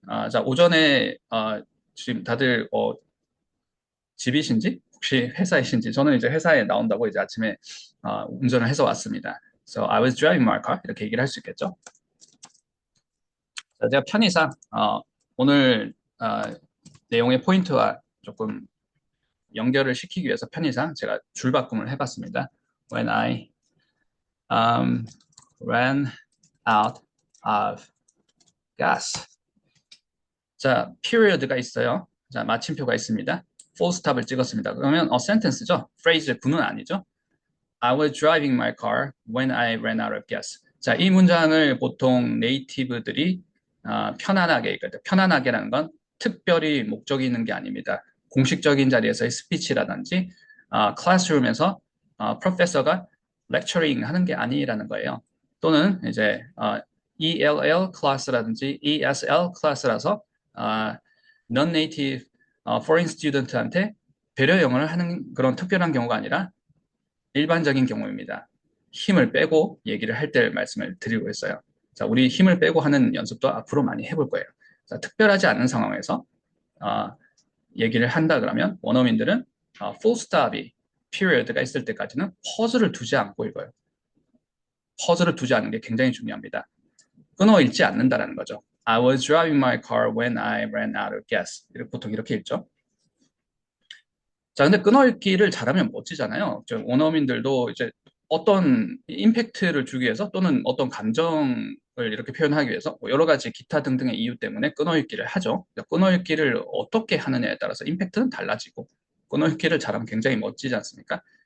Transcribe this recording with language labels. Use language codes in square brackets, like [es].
[ko] 자, 오전에, 지금 다들, 집이신지 혹시 회사이신지 저는 이제 회사에 나온다고 이제 아침에 운전을 해서 왔습니다. [en] So I was driving my car [ko] 이렇게 얘기를 할 수 있겠죠. 자, 제가 편의상 오늘 내용의 포인트와 조금 연결을 시키기 위해서 편의상 제가 줄바꿈을 해봤습니다. [en] When I ran out of gas. [ko] 자, period가 있어요. 자, 마침표가 있습니다. full stop을 찍었습니다. 그러면 sentence죠. phrase 구는 아니죠. [en] I was driving my car when I ran out of gas. [ko] 자, 이 문장을 보통 네이티브들이 편안하게, 편안하게라는 건 특별히 목적이 있는 게 아닙니다. 공식적인 자리에서의 스피치라든지 클래스룸에서 프로페서가 lecturing 하는 게 아니라는 거예요. 또는 이제 ELL 클래스라든지 ESL 클래스라서 non-native foreign student한테 배려 영어를 하는 그런 특별한 경우가 아니라 일반적인 경우입니다. 힘을 빼고 얘기를 할 때 말씀을 드리고 있어요. 자, 우리 힘을 빼고 하는 연습도 앞으로 많이 해볼 거예요. 자, 특별하지 않은 상황에서 얘기를 한다 그러면 원어민들은 full stop이 period가 있을 때까지는 퍼즐을 두지 않고 읽어요. 퍼즐을 두지 않는 게 굉장히 중요합니다. 끊어 읽지 않는다라는 거죠. [en] I was driving my car when I ran out of gas. [ko] 보통 이렇게 읽죠. 자, 근데 끊어 읽기를 잘하면 멋지잖아요. 원어민들도 이제 어떤 임팩트를 주기 위해서 또는 어떤 감정을 이렇게 표현하기 위해서 여러 가지 기타 등등의 이유 때문에 끊어 읽기를 하죠. 끊어 읽기를 어떻게 하느냐에 따라서 임팩트는 달라지고 끊어 읽기를 잘하면 굉장히 멋지지 않습니까?